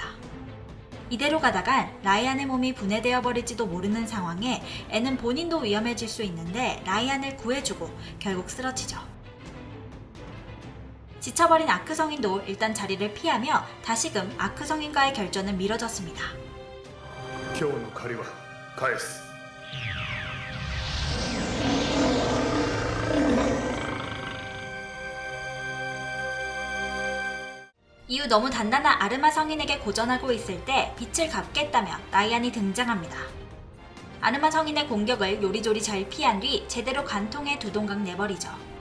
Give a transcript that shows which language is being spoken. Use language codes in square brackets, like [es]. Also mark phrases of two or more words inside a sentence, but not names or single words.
[ko] 이대로 가다간 라이안의 몸이 분해되어 버릴지도 모르는 상황에 앤은 본인도 위험해질 수 있는데 라이안을 구해주고 결국 쓰러지죠. 지쳐버린 아크 성인도 일단 자리를 피하며 다시금 아크 성인과의 결전은 미뤄졌습니다. [ja] 今日の借りは返す [ko] 이후 너무 단단한 아르마 성인에게 고전하고 있을 때 빛을 갚겠다며 라이안이 등장합니다. 아르마 성인의 공격을 요리조리 잘 피한 뒤 제대로 간통해 두 동강 내버리죠.